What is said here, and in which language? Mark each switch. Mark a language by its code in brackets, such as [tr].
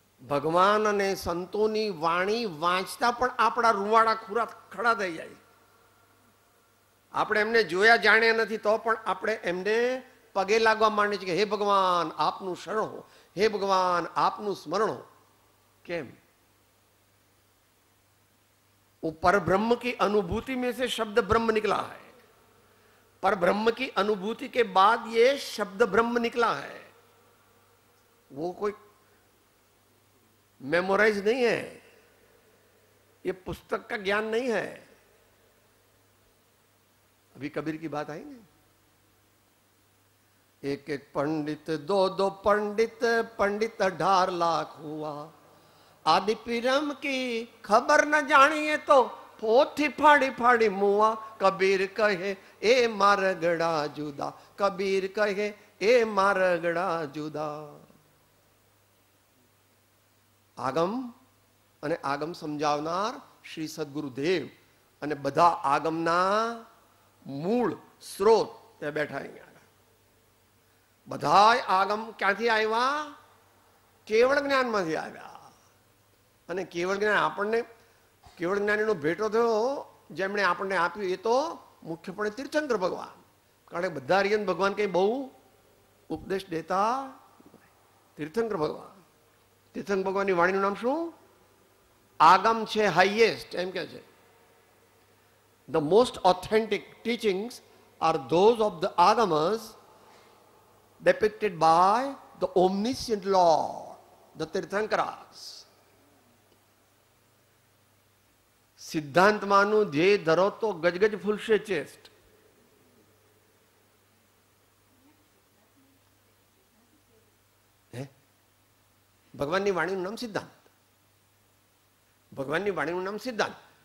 [gu] ભગવાન અને સંતોની વાણી વાંચતા પણ આપણા રૂવાડા ખુરા ખડા થઈ જાય. આપણે એમને જોયા જાણ્યા નથી તો પણ આપણે એમને પગે લાગવા માંડીએ છીએ કે હે ભગવાન આપનું શરણ હો, હે ભગવાન આપનું સ્મરણ હો. કેમ? [hi] वो पर ब्रह्म की अनुभूति में से शब्द ब्रह्म निकला है. पर ब्रह्म की अनुभूति के बाद ये शब्द ब्रह्म निकला है. वो कोई मेमोराइज नहीं है, ये पुस्तक का ज्ञान नहीं है. अभी कबीर की बात आई ना, एक एक पंडित दो दो पंडित, पंडित 18 लाख हुआ. आदि पीरम की खबर न जानिए तो पोथी फाड़ी फाड़ी मुआ. कबीर कहे ए मारगड़ा जुदा, कबीर कहे ए मारगड़ा जुदा. [gu] આગમ અને આગમ સમજાવનાર શ્રી સદગુરુદેવ અને બધા આગમના મૂળ સ્ત્રોત ત્યાં બેઠા અહીંયા. બધા આગમ ક્યાંથી આવ્યા? કેવળ જ્ઞાનમાંથી આવ્યા. અને કેવળ જ્ઞાન આપણને, કેવળ જ્ઞાનીનો ભેટો થયો જેમણે આપણને આપ્યું એ તો મુખ્યપણે તીર્થંકર ભગવાન. કારણ કે બધા હરિયન ભગવાન કઈ બહુ ઉપદેશ દેતા. તીર્થંકર ભગવાન, તીર્થંકર ભગવાનની વાણીનું નામ શું? આગમ છે હાઈએસ્ટ, એમ કે છે. [en] The most authentic teachings are those of the agamas depicted by the omniscient Lord, the Tirthankaras. [gu] સિદ્ધાંતમાંનું ધ્યેય ધરો તો ગજગજ ફૂલશે ચેસ્ટ. ભગવાનની વાણીનું નામ સિદ્ધાંત. ભગવાનની વાણીનું નામ સિદ્ધાંત.